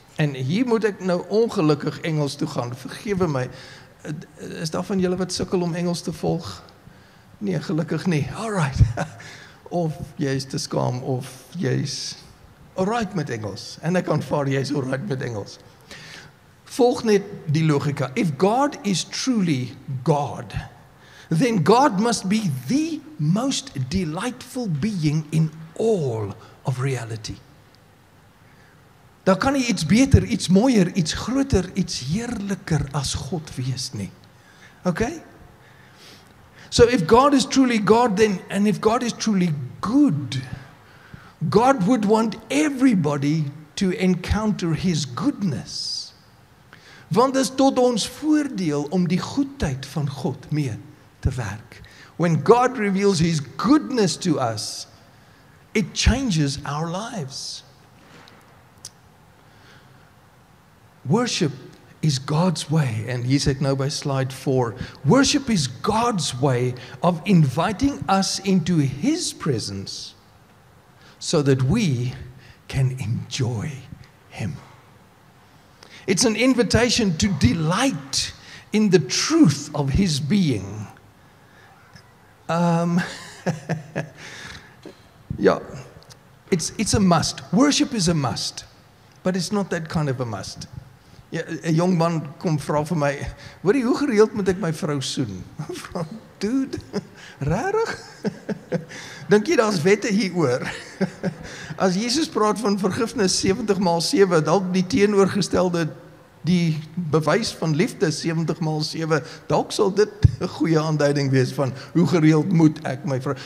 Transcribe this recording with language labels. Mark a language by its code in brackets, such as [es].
[af] En hier moet ek nou ongelukkig Engels toe gaan, vergewe my, is daar van julle wat sukkel om Engels te volg? Nee, gelukkig nie, alright, of jy is te skaam, of jy is alright met Engels, en ek aanvaar jy is alright met Engels. Volg net die logika. [en] If God is truly God, then God must be the most delightful being in all of reality. [af] Daar kan nie iets beter, iets mooier, iets groter, iets heerliker as God wees nie. Okay? [en] So if God is truly God, then, and if God is truly good, God would want everybody to encounter His goodness. [af] Want dit is tot ons voordeel om die goedheid van God mee te werk. [en] When God reveals His goodness to us, it changes our lives. Worship is God's way, and [af] hier sê ek nou by slide 4. [en] Worship is God's way of inviting us into His presence so that we can enjoy Him. It's an invitation to delight in the truth of His being. Yeah, it's a must. Worship is a must, but it's not that kind of a must. [af] Ja, 'n jong man kom vra vir my, hoorie, hoe gereeld moet ek my vrou soen? Vra, dude, rarig? Dink jy daar's wette hieroor? As Jesus praat van vergifnis 70x7, dalk die teenoorgestelde, die bewys van liefde 70x7, dalk sal dit 'n goeie aanduiding wees van hoe gereeld moet ek my vrou.